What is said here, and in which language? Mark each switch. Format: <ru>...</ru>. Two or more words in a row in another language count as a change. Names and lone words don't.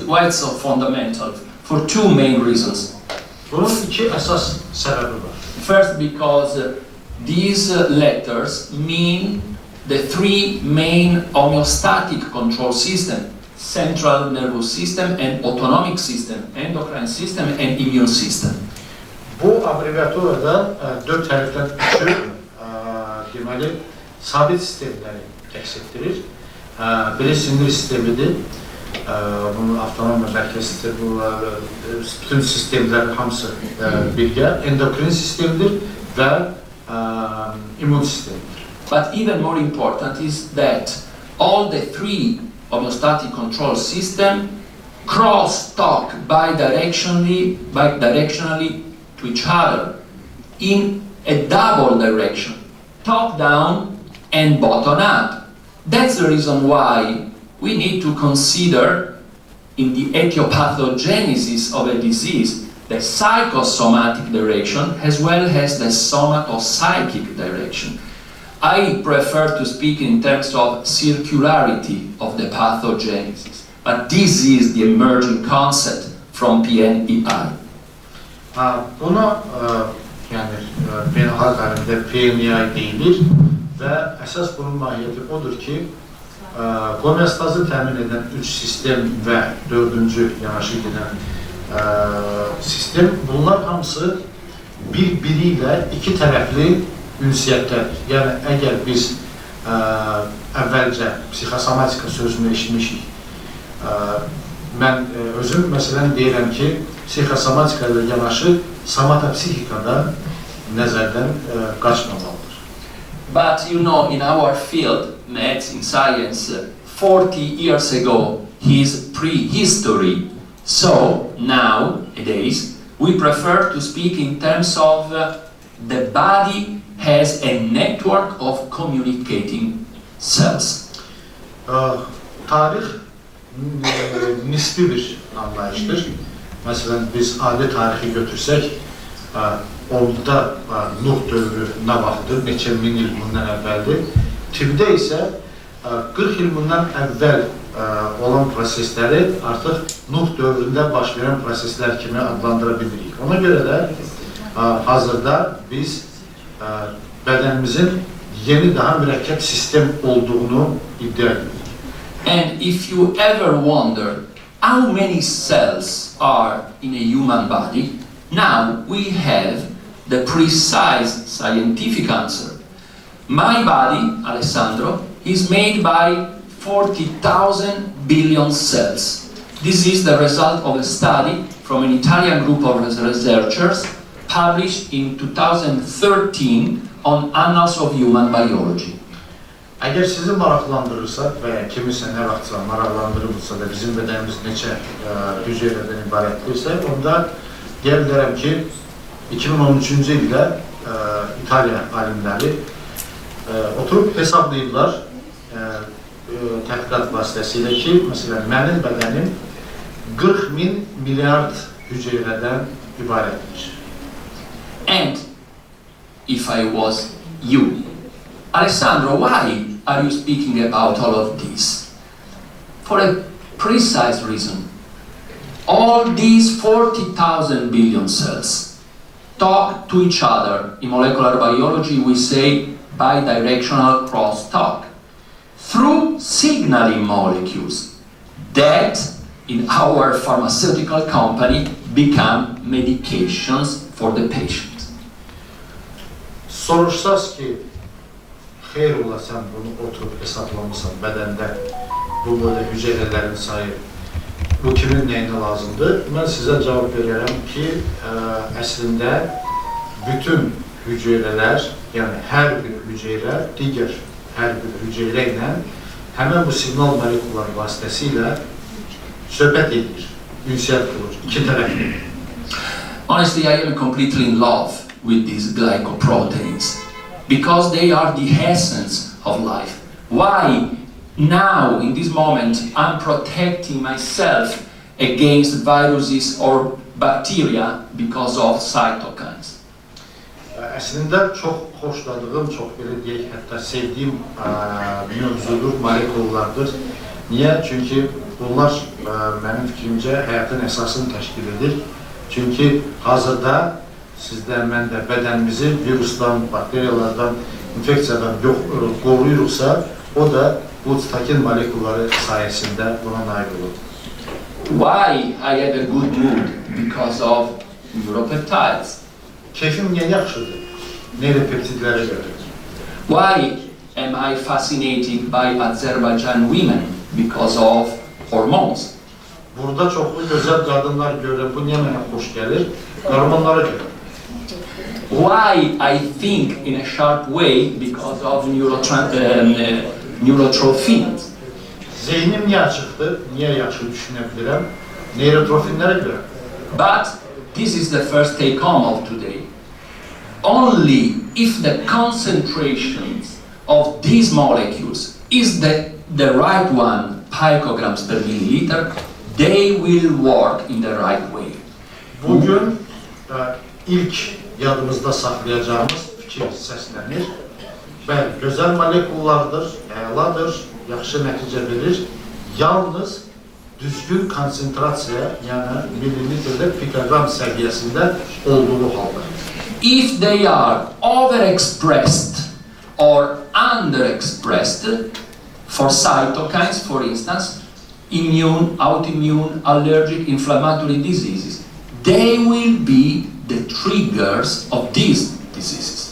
<en>Why it's so fundamental? For two main reasons.</en> <az>Bunun iki əsas səbəbi var.</az> <en>First, because these letters mean the three main homeostatic control systems: central nervous system and autonomic system, endocrine system and immune system.</en> <az>Bu abreviaturada dört hərfdən üçü deməli sabit sistemləri təks etdirir. Biri sinir sistemidir, bunun avtonom və mərkəz sistemi, bütün sistemlər hamısı birgə, endokrin sistemidir və immun sistemidir.</az> <en>But even more important is that all the three homeostatic control systems cross-talk bidirectionally to each other in a double direction, top-down and bottom-up. That's the reason why we need to consider in the etiopathogenesis of a disease the psychosomatic direction as well as the somatopsychic direction. I prefer to speak in terms of circularity of the pathogenesis, but this is the emerging concept from PNEI.</en> <az>Buna yəni beynəlxalq aləmdə PNEI deyilir və əsas bunun mahiyyəti odur ki, homeostazı təmin edən üç sistem və dördüncü yanaşı gedən sistem. Bunlar hamısı bir-biriyle iki tərəfli ünsiyyətlər. Yəni, əgər biz əvvəlcə psixosomatika sözünü eşitmişik, mən özüm məsələn deyirəm ki, psixosomatika ilə yanaşı somatopsixikada nəzərdən qaçmamalıdır.</az> <en>But you know, in our field, medicine, science, 40 years ago, his prehistory. So nowadays, we prefer to speak in terms of the body has a network of communicating cells.</en> <az>Tarix nisbi bir anlayışdır. Məsələn, biz adi tarixi götürsək, onda Nuh dövrü nə vaxtdır, neçə min il bundan əvvəldir. Tibbdə isə 40 il bundan əvvəl olan prosesləri artıq Nuh dövründə baş verən proseslər kimi adlandıra bilirik. Ona görə də hazırda biz bədənimizin yeni daha mürəkkəb sistem olduğunu iddia edirik.</az> <en>And if you ever wonder how many cells are in a human body, now we have the precise scientific answer. My body, Alessandro, is made by 40,000 billion cells. This is the result of a study from an Italian group of researchers published in 2013 on Annals of Human Biology.</en> <az>Əgər sizi maraqlandırırsa və ya kimisə nə vaxtsa maraqlandırırsa da bizim bədənimiz neçə hüceyrədən ibarətdirsə, onda deyə bilərəm ki, 2013-cü ildə İtaliya alimləri oturub hesablayıblar tədqiqat vasitəsilə ki, məsələn, mənim bədənim 40.000 milyard hüceyrədən ibarətdir.</az> <en>And if I was you, Alessandro, why are you speaking about all of this? For a precise reason. All these 40,000 billion cells talk to each other. In molecular biology, we say bidirectional crosstalk through signaling molecules that in our pharmaceutical company become medications for the patient.</en> <az>Soruşsaz ki, xeyr ola sən bunu oturub hesablamısan bədəndə, bu böyle hüceyrələrin sayı, bu kimin nəyinə lazımdır? Mən sizə cavab verərəm ki, əslində bütün hüceyrələr, yəni hər bir hüceyrə digər hər bir hüceyrə ilə həmən bu siqnal molekular vasitəsilə söhbət edir, ünsiyyət qurur, iki tərəfli.</az> <en>Honestly, I am completely in love with these glycoproteins because they are the essence of life. Why now, in this moment, I'm protecting myself against viruses or bacteria because of cytokines?</en> <az>Əslində çox xoşladığım, çox belə deyək, hətta sevdiyim mövzudur, molekullardır. Niyə? Çünki bunlar mənim fikrimcə həyatın əsasını təşkil edir. Çünki hazırda sizdə, məndə bədənimizi virusdan, bakteriyalardan, infeksiyadan qoruyuruqsa, o da bu sitokin molekulları sayəsində buna nail olur.</az> <en>Why I have a good mood? Because of neuropeptides.</en> <az>Keyfim niyə yaxşıdır? Neuropeptidlərə görə.</az> <en>Why am I fascinated by Azerbaijan women? Because of hormones.</en> <az>Burada çoxlu gözəl qadınlar görürəm, bu niyə mənə xoş gəlir? Hormonlara görə.</az> <en>Why I think in a sharp way? Because of neurotrophins.</en> <az>Zeynim niyə açıqdır? Niyə yaxşı düşünə bilirəm? Neurotrofinlərə görə.</az> <en>But this is the first take home of today. Only if the concentrations of these molecules is the right one, picograms per milliliter, they will work in the right way.</en> <az>Bugün ilk yadımızda saxlayacağımız fikir səslənir. Bəli, gözəl molekullardır, əladır, yaxşı nəticə verir. Yalnız düzgün konsentrasiya, yəni millilitrdə pikogram səviyyəsində olduğu halda.</az> <en>If they are overexpressed or underexpressed for cytokines, for instance, immune, autoimmune, allergic, inflammatory diseases. They will be the triggers of these diseases.</en>